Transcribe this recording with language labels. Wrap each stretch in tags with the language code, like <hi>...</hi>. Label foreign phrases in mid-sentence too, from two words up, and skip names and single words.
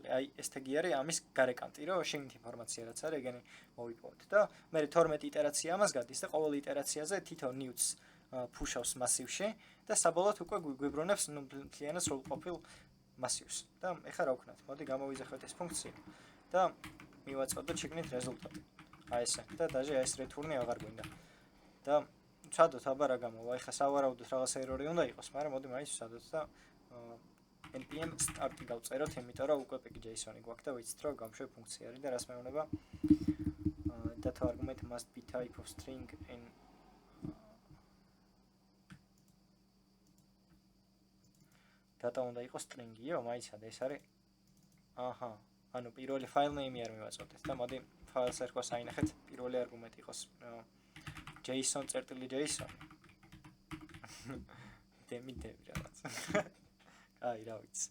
<ka>აი ეს თეგი არის ამის გარეკანტი, რომ შეგნით ინფორმაცია რაც არის, ეგენი მოვიპოვოთ და მე 12 იტერაცია ამას გადის და ყოველ იტერაციაზე თითო newts ფუშავს მასივში და საბოლოოდ უკვე გვიბრუნებს მთლიანად სრულყოფილ მასივს. და ეხლა რა ვქნათ? მოდი გამოვიძახოთ ეს ფუნქცია და მივაწოდოთ შეგნით რეზულტატი. აი ესე. და დაჟე აი ეს return-ი აღარ გვინდა. და ვცადოთ აბა რა გამოვა. ეხლა სავარაუდოდ რაღაც ერორი უნდა იყოს, მაგრამ მოდი მაინც ვცადოთ და npm start-ი გავწეროთ, იმიტომ რომ უკვე pkjson-ი გვაქვს და ვიცით რომ გამშვე ფუნქცია არის და რას მეუბნება</ka> <en>data argument must be type of string in data</en> <ka>უნდა იყოს string-იო, მაიცადე ეს არის. აჰა, ანუ პირველი</ka> <en>file name-</en> <ka>ი არ მივაწოდეთ და მოდი</ka> <en>file server-</en> <ka>ს აინახეთ, პირველი არგუმენტი იყოს json.json. დემი რაღაც. აი რა ვიცი.</ka>